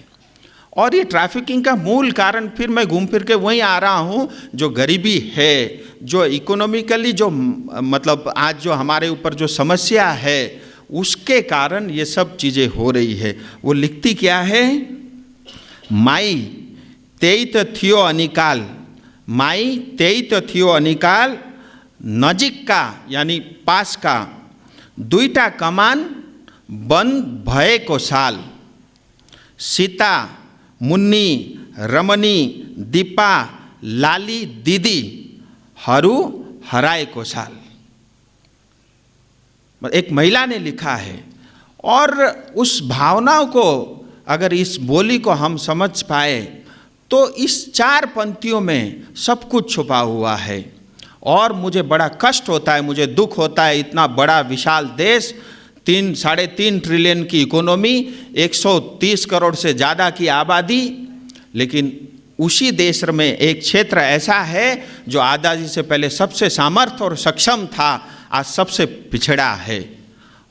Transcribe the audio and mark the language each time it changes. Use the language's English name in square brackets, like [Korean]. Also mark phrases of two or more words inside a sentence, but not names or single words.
[Hindi] और ये ट्रैफिकिंग का मूल कारण, फिर मैं घूम फिर के वहीं आ रहा हूँ, जो गरीबी है, जो इकोनॉमिकली जो मतलब आज जो हमारे ऊपर जो समस्या है, उसके कारण ये सब चीज़ें हो रही है। वो लिखती क्या है? [Nepali] माई तेई तो थियो अनिकाल, माई तेई तो थियो अनिकाल, नजिक का [Hindi] यानी पास का, [Nepali] दुईटा कमान बंद भएको साल, सीता, मुन्नी, रमणी, दीपा, लाली दीदी हरू हराएको साल। [Hindi] एक महिला ने लिखा है। और उस भावनाओं को अगर इस बोली को हम समझ पाए तो इस 4 पंक्तियों में सब कुछ छुपा हुआ है। और मुझे बड़ा कष्ट होता है, मुझे दुख होता है, इतना बड़ा विशाल देश, 3-3.5 ट्रिलियन की इकोनॉमी, 130 करोड़ से ज़्यादा की आबादी, लेकिन उसी देश में एक क्षेत्र ऐसा है जो आज़ादी से पहले सबसे सामर्थ्य और सक्षम था, आज सबसे पिछड़ा है।